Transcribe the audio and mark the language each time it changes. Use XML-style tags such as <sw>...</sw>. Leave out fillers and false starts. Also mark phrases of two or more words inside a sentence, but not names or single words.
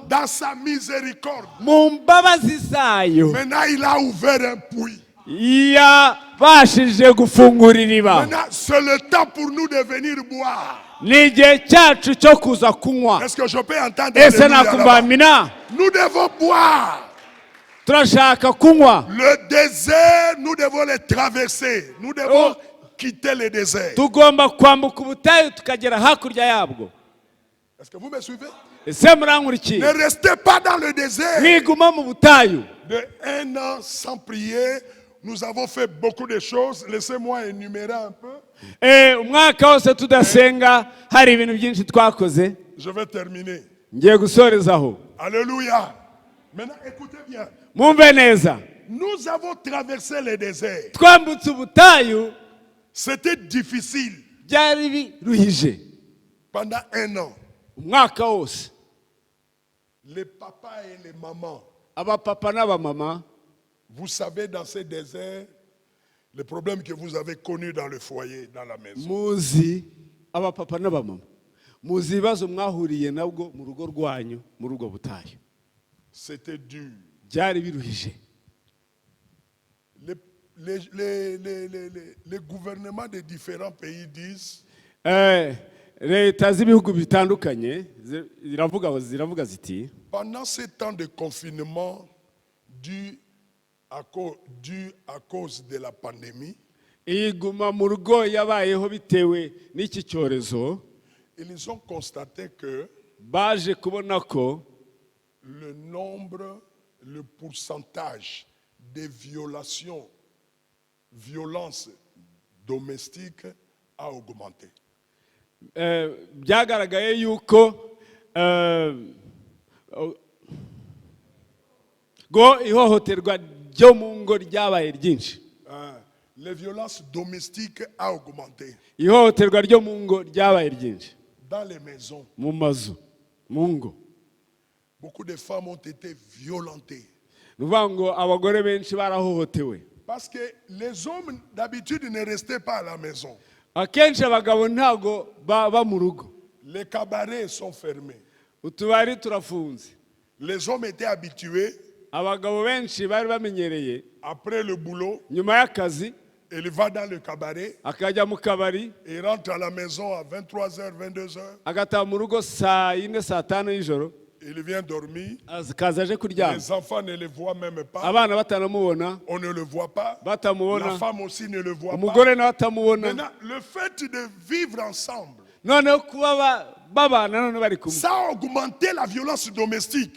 <fr>dans sa miséricorde.</fr> <rw>mu mbabazi zayo</rw> <fr>Maintenant, il a ouvert un puits.</fr> <rw>yabashije gufungura iriba.</rw> <fr>Maintenant, c'est le temps pour nous de venir boire.</fr> <rw>ni igihe cyacu cyo kuza kunywa.</rw> <fr>Est-ce que je peux entendre</fr> <rw>ese</rw> <fr>alléluia là-bas?</fr> <rw>nakubamina</rw> <fr>Nous devons boire.</fr> <rw>turashaka kunywa.</rw> <fr>Le désert, nous devons le traverser. Nous devons quitter le désert.</fr> <rw>tugomba kwambuka ubutayu tukagera hakurya yabwo.</rw> <fr>Est-ce que vous me suivez?</fr> <rw>ese murankurikiye?</rw> <fr>Ne restez pas dans le désert.</fr> <rw>mwiguma mu butayu.</rw> <fr>De un an sans prier, nous avons fait beaucoup de choses. Laissez-moi énumérer un peu.</fr> <rw>umwaka wose tudasenga hari ibintu byinshi twakoze.</rw> <fr>Je vais terminer.</fr> <rw>ngiye gusorezaho.</rw> <fr>Alléluia. Maintenant, écoutez bien.</fr> <rw>mwumve neza.</rw> <fr>Nous avons traversé le désert.</fr> <rw>twambutse ubutayu</rw> <fr>C'était difficile</fr> <rw>byari biruhije</rw> <fr>pendant un an.</fr> <rw>umwaka wose.</rw> <fr>Les papas et les mamans,</fr> <rw>abapapa n'abamama</rw> <fr>vous savez, dans ces déserts, les problèmes que vous avez connus dans le foyer, dans la maison.</fr> <rw>muzi abapapa n'abamama muzi ibibazo mwahuriye nabwo mu rugo rwanyu muri ubwo butayu.</rw> <fr>C'était dur.</fr> <rw>byari biruhije.</rw> <fr>Les gouvernements de différents pays disent</fr> <rw>leta z'ibihugu bitandukanye ziravuga ziti</rw> <fr>pendant ces temps de confinement dû à cause de la pandémie,</fr> <rw>iguma mu rugo yabayeho bitewe n'iki cyorezo.</rw> <fr>ils ont constaté que</fr> <rw>baje kubona ko</rw> <fr>le pourcentage de violences domestiques a augmenté.</fr> <rw>byagaragaye yuko ihohoterwa ryo mu ngo ryabaye ryinshi.</rw> <fr>Les violences domestiques a augmenté.</fr> <rw>ihohoterwa ryo mu ngo ryabaye ryinshi.</rw> <fr>Dans les maisons,</fr> <rw>mu mazu mu ngo</rw> <fr>beaucoup de femmes ont été violentées.</fr> <rw>ni ukuvuga ngo abagore benshi barahohotewe.</rw> <fr>Parce que les hommes d'habitude ne restaient pas à la maison.</fr> <rw>akenshi abagabo ntago baba mu rugo.</rw> <fr>Les cabarets sont fermés.</fr> <rw>utubari turafunze.</rw> <fr>Les hommes étaient habitués.</fr> <rw>abagabo benshi bari bamenyereye</rw> <fr>Après le boulot,</fr> <rw>nyuma y'akazi</rw> <fr>il va dans le cabaret.</fr> <rw>akajya mu kabari</rw> <fr>Il rentre à la maison à 23h, 22h.</fr> <rw>agataha mu rugo saa 4 saa 5 y'ijoro.</rw> <fr>Il vient dormir.</fr> <rw>akaza aje kuryama.</rw> <fr>Les enfants ne le voient même pas.</fr> <rw>abana batanamubona.</rw> <fr>On ne le voit pas.</fr> <rw>batamubona.</rw> <fr>La femme aussi ne le voit pas.</fr> <rw>umugore nawe atamubona.</rw> <fr>Maintenant, le fait de vivre ensemble</fr> <rw>noneho kuba babana none bari kumwe</rw> <fr>Ça a augmenté la violence domestique.</fr>